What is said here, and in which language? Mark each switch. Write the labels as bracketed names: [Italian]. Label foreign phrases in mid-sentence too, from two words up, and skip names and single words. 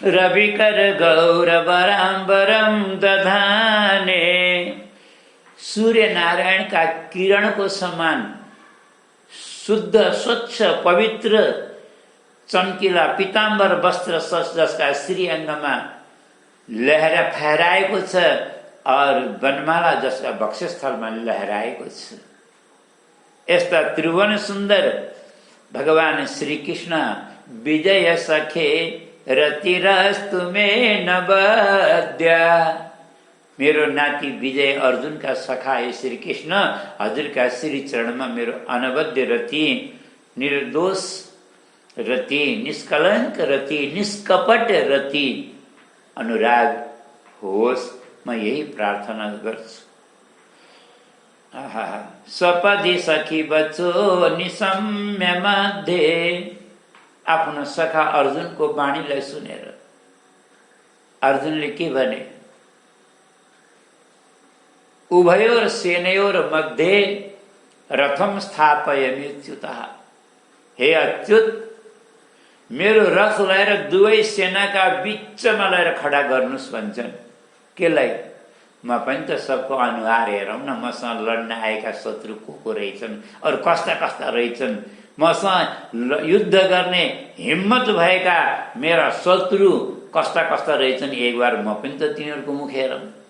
[Sanskrit] रविकर गौरवराम्बरम दधाने, [Nepali] सूर्य नारायण का किरण को समान शुद्ध स्वच्छ पवित्र चम्किला पीताम्बर वस्त्र जसका श्री अङ्गमा लहरा फहराएको छ और वनमाला जसका वक्षस्थलमा लहराएको छ। यस्ता त्रिभुवन सुन्दर भगवान श्री कृष्ण [Sanskrit] विजय सखे रतिरस्तु मे नवद्या, [Nepali] मेरो नाति विजय अर्जुन का सखा हे श्री कृष्ण हजुर का श्री चरणमा मेरो अनवद्य रति, निर्दोष रति, निष्कलंक रति, निष्कपट रति अनुराग होस्, म यही प्रार्थना गर्छु। [Sanskrit] सपदि सखी बचो निसम्य मध्ये, [Nepali] आफ्नो सखा अर्जुनको वाणीलाई सुनेर अर्जुनले के भने? [Sanskrit] उभयोर सेनयोर मध्ये रथम स्थापयाम्युच्युतः, [Nepali] हे अच्युत मेरो रथ ल्याएर दुवै सेनाका बीचमा ल्याएर खडा गर्नुस् भन्छन्। केलाई? म पनि त सबको अनुहार हेरौँ न, मसँग लड्न आएका शत्रु को रहेछन्, अरू कस्ता कस्ता रहेछन्, मसँग युद्ध गर्ने हिम्मत भएका मेरा शत्रु कस्ता कस्ता रहेछन्, [Hindi] एक बार [Nepali] म पनि त तिनीहरूको मुख हेरौँ।